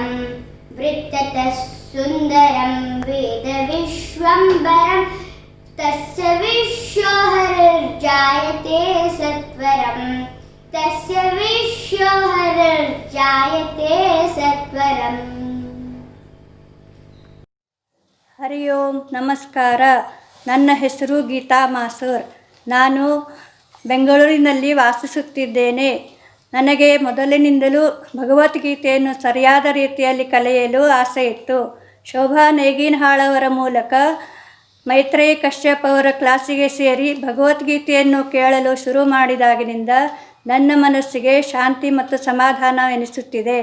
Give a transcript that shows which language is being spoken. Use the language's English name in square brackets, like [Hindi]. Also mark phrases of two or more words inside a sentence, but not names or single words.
[Sanskrit] वृत्ततः सुन्दरं वेदविश्वम्बरं तस्य विश्वहरिर्जायते सत्वरं. तस्य विश्वहरिर्जायते सत्वरम्. [Kannada] ಹರಿ ಓಂ ನಮಸ್ಕಾರ. ನನ್ನ ಹೆಸರು ಗೀತಾ ಮಾಸೂರ್. ನಾನು ಬೆಂಗಳೂರಿನಲ್ಲಿ ವಾಸಿಸುತ್ತಿದ್ದೇನೆ. ನನಗೆ ಮೊದಲಿನಿಂದಲೂ ಭಗವದ್ಗೀತೆಯನ್ನು ಸರಿಯಾದ ರೀತಿಯಲ್ಲಿ ಕಲಿಯಲು ಆಸೆ ಇತ್ತು. ಶೋಭಾ ನೇಗಿನಹಾಳ್ ಅವರ ಮೂಲಕ ಮೈತ್ರೇಯಿ ಕಶ್ಯಪ್ ಅವರ ಕ್ಲಾಸಿಗೆ ಸೇರಿ ಭಗವದ್ಗೀತೆಯನ್ನು ಕೇಳಲು ಶುರು ಮಾಡಿದಾಗಿನಿಂದ ನನ್ನ ಮನಸ್ಸಿಗೆ ಶಾಂತಿ ಮತ್ತು ಸಮಾಧಾನ ಎನಿಸುತ್ತಿದೆ.